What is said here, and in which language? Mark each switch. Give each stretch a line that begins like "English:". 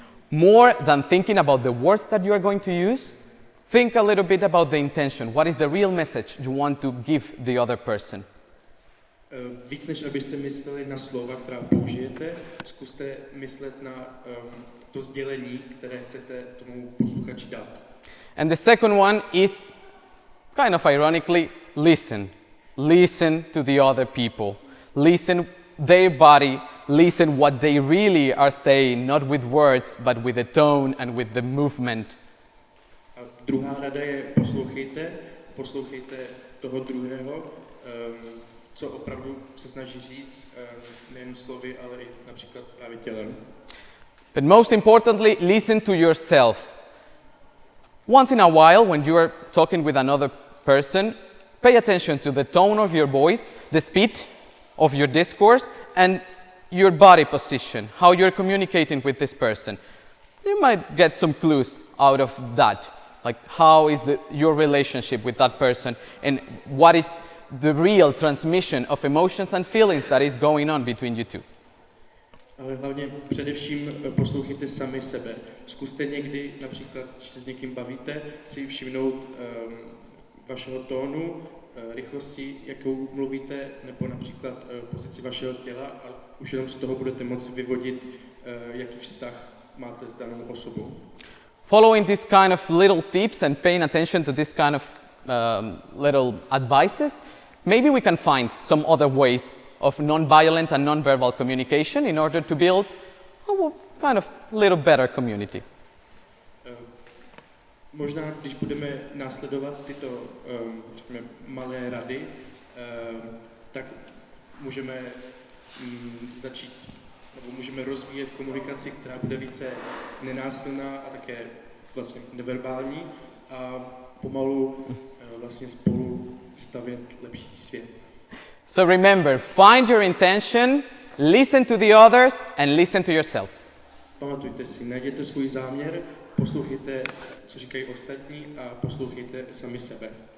English: More than thinking about the words that you are going to use, think a little bit about the intention. What is the real message you want to give the other person?
Czech: Víc než abyste mysleli na slova, která použijete, zkuste myslet na to sdělení, které chcete tomu posluchači dát.
English: And the second one is kind of ironically, listen. Listen to the other people. Listen their body. Listen what they really are saying, not with words, but with the tone and with the movement.
Czech: A druhá rada je poslouchejte toho druhého, co opravdu se snaží říct, nejen slovy, ale i například právě tělem.
English: But most importantly, listen to yourself. Once in a while, when you are talking with another person, pay attention to the tone of your voice, the speed of your discourse, and your body position, how you're communicating with this person. You might get some clues out of that, like how is your relationship with that person, and what is the real transmission of emotions and feelings that is going on between you two.
Czech: Ale hlavně především poslouchejte sami sebe. Zkuste někdy, například, když se s někým bavíte, si všimnout vašeho tónu, rychlosti, jakou mluvíte, nebo například pozici vašeho těla a už jenom z toho budete moci vyvodit, jaký vztah máte s danou osobou.
English: Following this kind of little tips and paying attention to this kind of little advices, maybe we can find some other ways of non-violent and non-verbal communication in order to build a kind of little better community.
Czech: Možná, když budeme následovat tyto řekněme, malé rady, tak můžeme začít, nebo můžeme rozvíjet komunikaci, která bude více nenásilná a také vlastně neverbální a pomalu vlastně spolu stavět lepší svět.
English: So remember, find your intention, listen to the others and listen to yourself.
Czech: Pamatujte si, najděte svůj záměr, poslouchejte, co říkají ostatní a poslouchejte sami sebe.